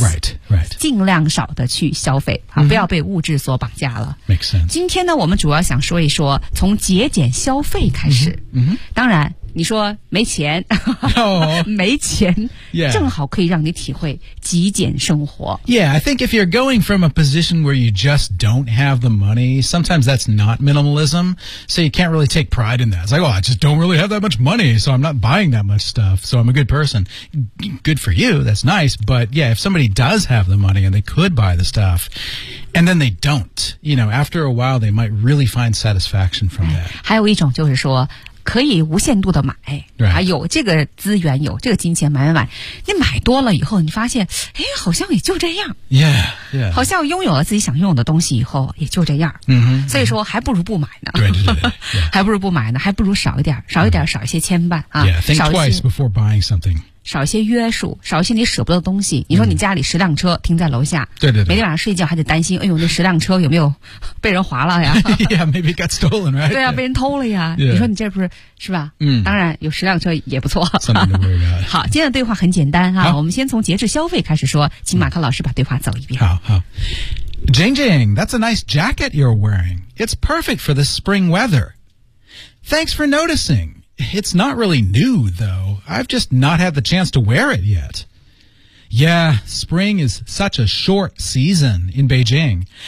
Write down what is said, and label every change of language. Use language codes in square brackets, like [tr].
[en] right, right. [zh] 尽量少的去消费、啊嗯、不要被物质所绑架了 [en] Makes sense. [zh] 今天呢我们主要想说一说从节俭消费开始、嗯嗯、当然你说没钱、 oh, 没钱、 [en] yeah. [zh] 正好可以让你体会极简生活 [en] Yeah, I think if you're going from a position where you just don't have the money sometimes that's not minimalism so you can't really take pride in that It's like, oh, I just don't really have that much money so I'm not buying that much stuff so I'm a good person Good for you, that's nice but yeah, if somebody does have the money and they could buy the stuff and then they don't you know, after a while they might really find satisfaction from that [zh] 还有一种就是说可以无限度的买、 [en] right. [zh] 啊、有这个资源有这个金钱买买买你买多了以后你发现哎，好像也就这样 [en] yeah, yeah. [zh] 好像拥有了自己想拥有的东西以后也就这样、 [en] mm-hmm. [zh] 所以说还不如不买呢对对对、yeah. 还不如不买呢还不如少一点少一点少一些牵绊、啊、 [en] yeah, think twice before buying something [zh] 少一些约束少一些你舍不得的东西你说你家里十辆车停在楼下、嗯、对对对每天晚上睡觉还得担心哎呦那十辆车有没有被人划了呀 [en] yeah, maybe got stolen, right? [zh] 对啊被人偷了呀、 [en] yeah. [zh] 你说你这不是是吧嗯当然有十辆车也不错 [en] Something to worry about. [zh] 好今天的对话很简单啊我们先从节制消费开始说请马克老师把对话走一遍 [en] 好好 Jing Jing, that's a nice jacket you're wearing. It's perfect for the spring weather. Thanks for noticing. It's not really new, though. I've just not had the chance to wear it yet. Yeah, spring is such a short season in Beijing.